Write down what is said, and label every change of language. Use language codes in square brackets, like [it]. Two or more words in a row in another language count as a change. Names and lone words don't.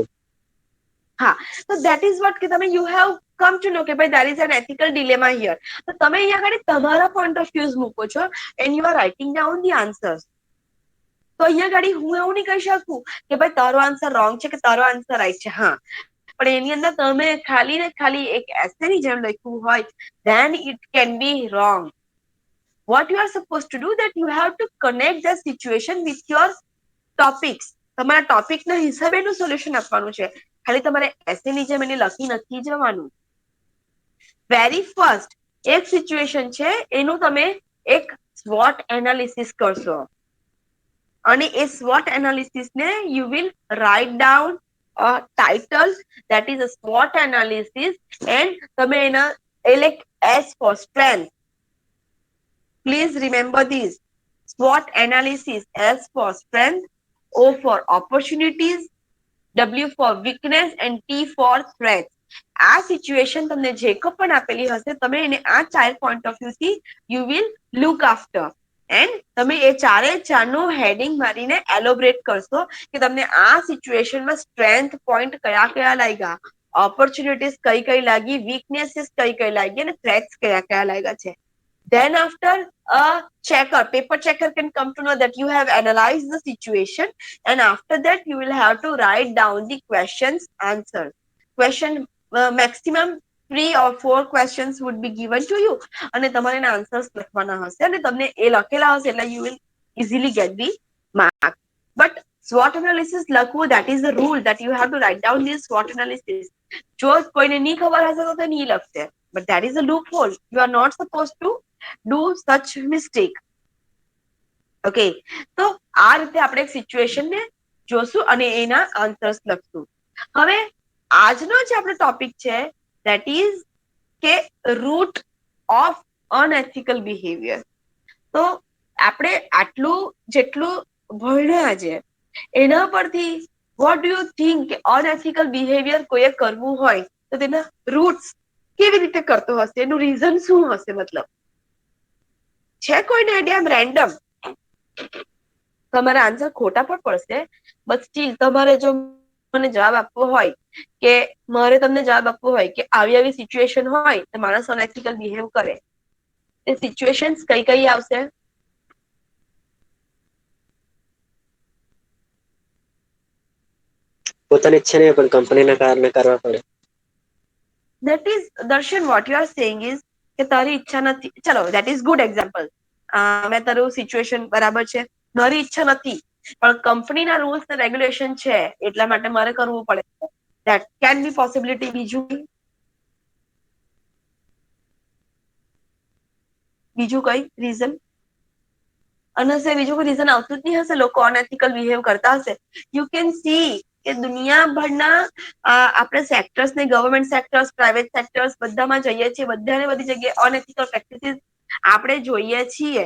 [gu] હા, તો [en] that is what [gu] કે તમે [en] you have come to know [gu] કે ભાઈ [en] there is an ethical dilemma here. [gu] તો તમે અહીંયા આગળ તમારા [en] point of views [gu] મૂકો છો [en] and you are writing down the answers. [gu] તો અહીંયા આગળ હું એવું નહીં કહી શકું કે ભાઈ તારો આન્સર રોંગ છે કે તારો આન્સર રાઈટ છે. હા, પણ એની અંદર તમે ખાલી ને ખાલી એક એસેની જેમ લખ્યું હોય [en] then it can be wrong. What you are supposed to do that you have to connect the situation with your topics. [gu] તમારા ટોપિકના હિસાબે એનું સોલ્યુશન આપવાનું છે. ખાલી તમારે એસેની જેમ એને લખી નથી જવાનું. [en] very first [gu] એક સિચ્યુએશન છે એનું તમે એક [en] SWOT analysis [gu] કરશો અને એ [en] SWOT analysis [gu] ને [en] you will write down a title, that is a SWOT analysis, [gu] and તમે એના [en] elect S for strength. Please remember this. SWOT analysis: S for strength, O for opportunities, W for weakness and T for threats. [gu] આ સિચ્યુએશન તમને જે પણ આપેલી હશે તમે એને આ ચાર [en] point of view [gu] થી [en] you will look after and [gu] તમે એ ચારે ચારનું હેડિંગ મારીને એલોબરેટ કરશો કે તમને આ સિચ્યુએશનમાં સ્ટ્રેન્થ પોઈન્ટ કયા કયા લાગ્યા, ઓપોર્ચ્યુનિટીઝ કઈ કઈ લાગી, વીકનેસીસ કઈ કઈ લાગી અને થ્રેટ્સ કયા કયા લાગ્યા છે. [en] Then after a checker, paper checker can come to know that you have analyzed the situation, and after that you will have to write down the questions answers. Question maximum 3 or 4 questions would be given to you, [gu] અને તમારે એના આન્સર્સ લખવાના હશે અને તમને એ લખેલા હશે એટલે [en] you will easily get the mark. But SWOT analysis લખવું, that is the rule that you have to write down this SWOT analysis. [gu] જો કોઈને નહીં ખબર હશે તો તે નહીં લખશે, [en] but that is a loophole. You are not supposed to do such mistake. [gu] ઓકે, તો આ રીતે આપણે એક સિચ્યુએશન ને જોશું અને એના આન્સર્સ લખશું. હવે આજનો જે આપણો ટોપિક છે [en] that is [gu] કે [en] root of unethical behavior. [gu] તો આપણે આટલું જેટલું ભણ્યા છે એના પરથી [en] what do you think unethical behavior [gu] કોઈએ કરવું હોય તો તેના રૂટ્સ કેવી રીતે કરતો હશે, એનું રીઝન શું હશે? મતલબ છે કોઈને આઈડિયા? આમ રેન્ડમ તમારા આન્સર ખોટા પણ પડશે, બટ સ્ટીલ તમારે જો મને જવાબ આપવો હોય કે મારે તમને જવાબ આપવો હોય કે આવી આવી સિચ્યુએશન હોય તો માણસ [en] unethical behave [gu] કરે, એ સિચ્યુએશન્સ કઈ કઈ આવશે? પોતાની ઈચ્છા નહીં પણ કંપનીના કારણે કરવા પડે. [en] That is, Darshan, what you are saying is [gu] કે તારી ઈચ્છા નથી, ચલો [en] that is good example. [gu] મેં તારું સિચ્યુએશન બરાબર છે, મારી ઈચ્છા નથી પણ કંપનીના રૂલ્સ ને રેગ્યુલેશન છે એટલા માટે મારે કરવું પડે. [en] that can be possibility. [gu] બીજું કઈ રીઝન? અને બીજું કોઈ રીઝન આવતું જ નહીં હશે? લોકો [en] unethical behave [gu] કરતા હશે. [en] you can see [gu] કે દુનિયાભરના આપણે સેક્ટર્સ ને, [en] government sectors, private sectors [gu] બધામાં જઈએ છીએ, બધાને બધી જગ્યાએ [en] unethical practices [gu] આપણે જોઈએ છીએ.